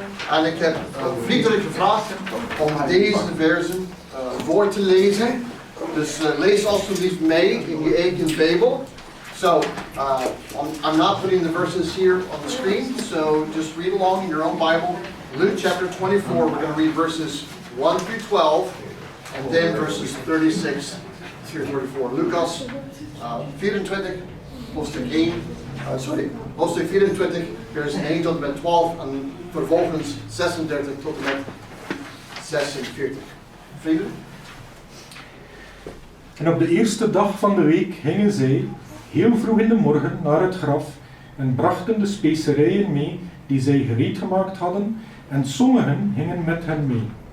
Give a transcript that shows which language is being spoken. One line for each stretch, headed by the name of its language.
Dutch: En ik heb vriendelijk gevraagd om deze versen voor te lezen. Dus lees alsjeblieft mee in je eigen Bijbel.
English: So, I'm not putting the verses here on the screen, so just read along in your own Bible. Luke chapter 24, we're going to read verses 1 through 12, and then verses 36 through 34.
Dutch: Lucas 24, hoofdstuk 1, hoofdstuk 24, vers 1 tot en met 12, en vervolgens 36 tot en met 46. Vrienden? En op de eerste dag van de week gingen zij, heel vroeg in de morgen, naar het graf en brachten de specerijen mee die zij gereed gemaakt hadden, en sommigen gingen met hen mee.